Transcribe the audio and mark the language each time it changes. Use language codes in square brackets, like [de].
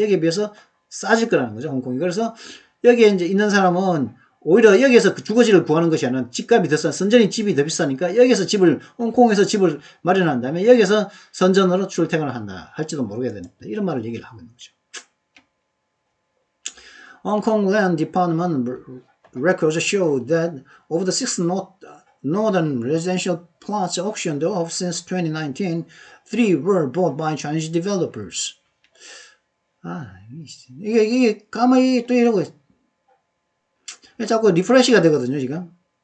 [ko] 여기에 비해서 싸질 거라는 거죠. 홍콩이. 그래서 여기에 이제 있는 사람은 오히려 여기에서 주거지를 구하는 것이 아니라 집값이 더 선전이 집이 더 비싸니까 여기에서 홍콩에서 집을 마련한 다음에 여기서 선전으로 출퇴근을 한다. 할지도 모르게 됩니다. 이런 말을 얘기를 하고 있는 거죠. [en] Hong Kong Land Department records show that of the 6 northern residential plots auctioned off since 2019, 3 were bought by Chinese developers. [ko] 이게 가만히 또 이러고 자꾸 리프레시가 되거든요, 지금.